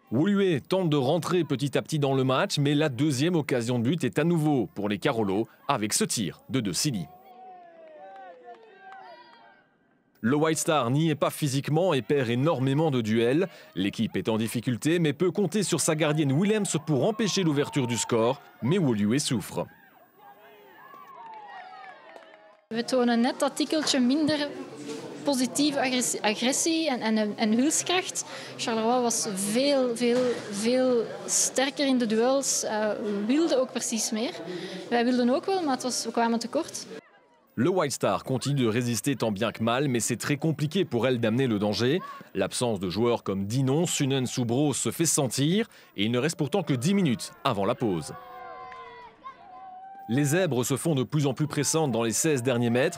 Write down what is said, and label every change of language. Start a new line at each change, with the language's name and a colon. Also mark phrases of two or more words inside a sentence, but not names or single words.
French: Woluwe tente de rentrer petit à petit dans le match, mais la deuxième occasion de but est à nouveau pour les Carolo avec ce tir de De Silly. Le White Star n'y est pas physiquement et perd énormément de duels. L'équipe est en difficulté mais peut compter sur sa gardienne Willems pour empêcher l'ouverture du score, mais Woluwe souffre.
Dutch: We tonen net dat tikkeltje minder positieve agressie en wilskracht. Charleroi was veel sterker in de duels, wilde ook precies meer. Wij wilden ook wel, maar we kwamen tekort.
French: Le White Star continue de résister tant bien que mal, mais c'est très compliqué pour elle d'amener le danger. L'absence de joueurs comme Dinon, Sunen ou Bros se fait sentir et il ne reste pourtant que 10 minutes avant la pause. Les Zèbres se font de plus en plus pressantes dans les 16 derniers mètres.